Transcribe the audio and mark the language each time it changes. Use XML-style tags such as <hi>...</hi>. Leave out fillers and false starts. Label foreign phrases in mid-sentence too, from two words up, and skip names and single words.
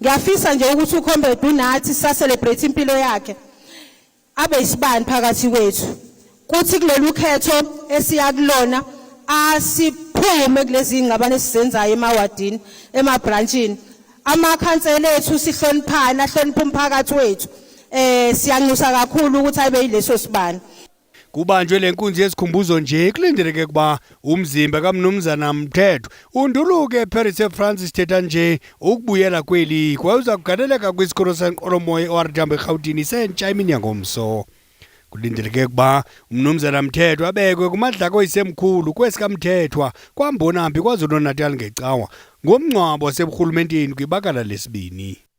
<zu>ngiyafisa nje ukuthi uComrade unathi sa-celebrate impilo yakhe abe isibani phakathi kwethu kuthi kulolu khetho esiyakulona asiphume kulezi ingxabano esizenzayo emawadini emabranchini amakhansela ethu sihloniphana ahlonipha umphakathi wethu siyanxusa kakhulu ukuthi abe yileso sibani.</zu> <xh>Kubanjwe lenkunzi yesikhumbuzo nje kulindeleke kuba umzimba kaMnumzana Mthethwa unduluke eParis eFrance thetha nje ukubuyela kweli kwawuza kuganeleka kwisikolo seNqolomoya eOR Tambo eGauteng sentsha imini yangomso. Kulindeleke kuba uMnumzana Mthethwa abekwe kumadlako oyisemkhulu kwesikaMthethwa kwaMbonambi KwaZulu-Natal ngecawa ngomncwabo waseburhulumenteni kwibakala lesibini.</xh>